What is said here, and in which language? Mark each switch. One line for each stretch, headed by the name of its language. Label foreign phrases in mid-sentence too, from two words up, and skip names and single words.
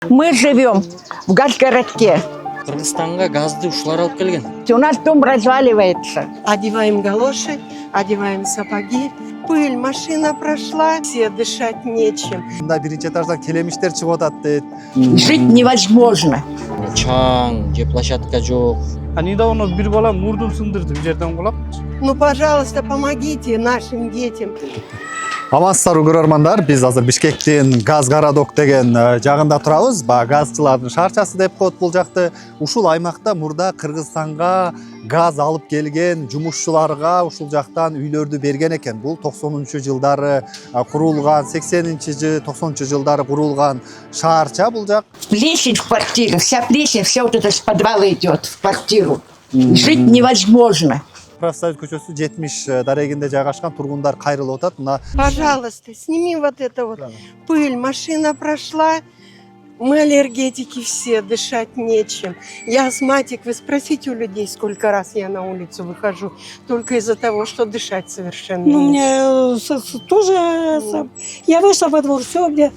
Russian: Мы живем в газгородке.
Kyrgyz: Кыргызстанга газды ушулар алып келген.
Russian: У нас дом разваливается. Одеваем галоши, одеваем сапоги. Пыль, машина прошла, все дышать нечем.
Kyrgyz: Мында биринчи этаждан келемиштер чыгып атат дейт.
Russian: Жить невозможно.
Kyrgyz: Чаң же площадка жок. Недавно бир бала мурдун сындырды, бул жерден кулап.
Russian: Ну, пожалуйста, помогите нашим детям.
Kyrgyz: Амансыздар көрөрмандар, биз азыр Бишкектин Газгородок деген жагында турабыз. Газчылардын шаарчасы деп коет бул жакты. Ушул аймакта мурда Кыргызстанга газ алып келген жумушчуларга ушул жактан үйлөрдү берген экен. Бул 90-жылдары курулган, 80-90 жылдары курулган шаарча бул жак.
Russian: Плесень в квартире, вся плесень, все вот это с подвала идет в квартиру. Жить невозможно.
Kyrgyz: Профсоюз көчөсү 70 дарегинде жайгашкан, тургундар кайрылып атат. Мына
Russian: Пожалуйста, сними вот это вот. Пыль, машина прошла. Мы аллергетики все, дышать нечем. Я астматик. Вы спросите у людей, сколько раз я на улицу выхожу. Только из-за того, что дышать совершенно Ну, нечем. мне тоже... Я вышла во двор, все, мне